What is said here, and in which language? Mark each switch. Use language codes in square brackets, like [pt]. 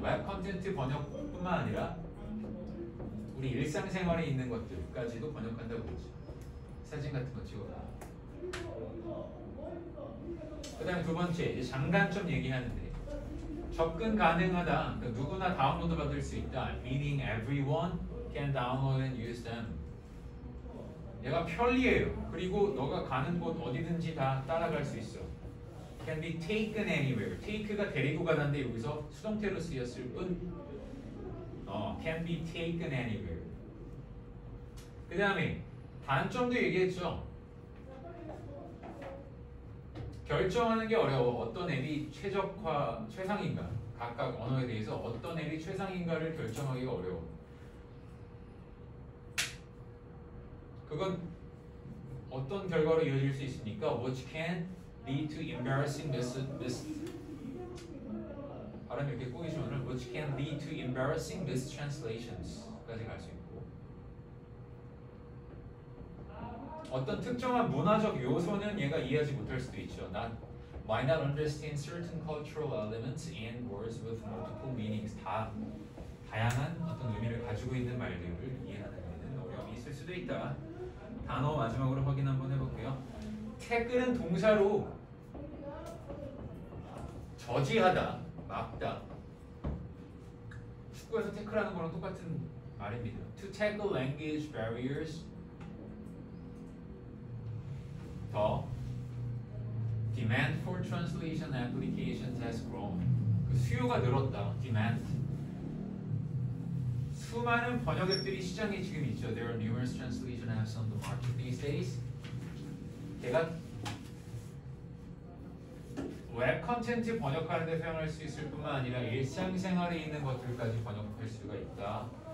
[ko] 웹 컨텐츠 번역뿐만 아니라 우리 일상생활에 있는 것들까지도 번역한다고 그랬죠. 사진 같은 거 찍어라. 그 다음에 두 번째 이제 장단점 얘기하는데 접근 가능하다. 그러니까 누구나 다운로드 받을 수 있다. [en] Meaning everyone can download and use them. [ko] 얘가 편리해요. 그리고 너가 가는 곳 어디든지 다 따라갈 수 있어. [en] Can be taken anywhere. [ko] take가 데리고 가는데 여기서 수동태로 쓰였을 뿐. [en] Can be taken anywhere. [ko] 그 다음에 단점도 얘기했죠. 결정하는 게 어려워. 어떤 앱이 최상인가. 각각 언어에 대해서 어떤 앱이 최상인가를 결정하기가 어려워. 그건 어떤 결과로 이어질 수 있습니까? [en] Which can lead to embarrassing [ko] 발음이 이렇게 꼬이시면은 [en] which can lead to embarrassing mistranslatons [ko] 까지 갈 수 있고 어떤 특정한 문화적 요소는 얘가 이해하지 못할 수도 있죠. [en] Might not understand certain cultural elements and words with multiple meanings. [ko] 다양한 어떤 의미를 가지고 있는 말들을 이해하는 데는 어려움이 있을 수도 있다. 단어 마지막으로 확인 한번 해볼게요. 태클은 동사로 저지하다, 막다. 축구에서 태클하는 거랑 똑같은 말입니다. [en] To tackle language barriers. 더 demand for translation applications has grown. [ko] 그 수요가 늘었다. demand. 수많은 번역 앱들이 시장에 지금 있죠. [en] There are numerous translation apps on the market these days. [ko] 걔가 웹 컨텐츠 번역하는 데 사용할 수 있을 뿐만 아니라 일상생활에 있는 것들까지 번역할 수가 있다.